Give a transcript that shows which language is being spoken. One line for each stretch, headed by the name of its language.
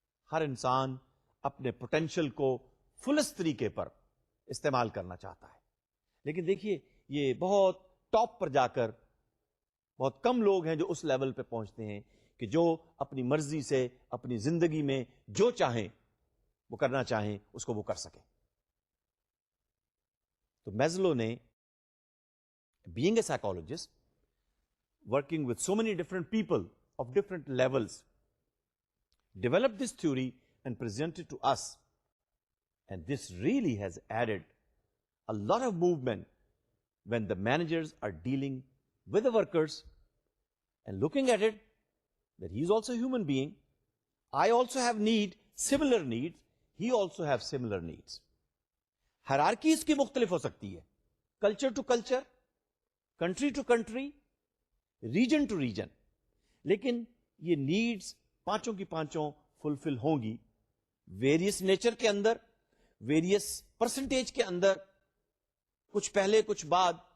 Urdu: ہر انسان اپنے پوٹینشل کو فلسٹ طریقے پر استعمال کرنا چاہتا ہے, لیکن دیکھیے یہ بہت ٹاپ پر جا کر بہت کم لوگ ہیں جو اس لیول پہ پہنچتے ہیں کہ جو اپنی مرضی سے اپنی زندگی میں جو چاہیں وہ کرنا چاہیں اس کو وہ کر سکیں. تو میزلو نے,
English: being a psychologist, working with so many different people of different levels, developed this theory and presented to us. And this really has added a lot of movement when the managers are dealing with the workers and looking at it that he is also a human being. I also have similar needs. He also have similar needs.
Urdu: Hierarchy اس کی مختلف ہو سکتی ہے,
English: culture to culture, country to country, region to region,
Urdu: لیکن یہ needs پانچوں کی پانچوں فلفل ہوں گی ویریس نیچر کے اندر, ویریس پرسنٹیج کے اندر, کچھ پہلے کچھ بعد.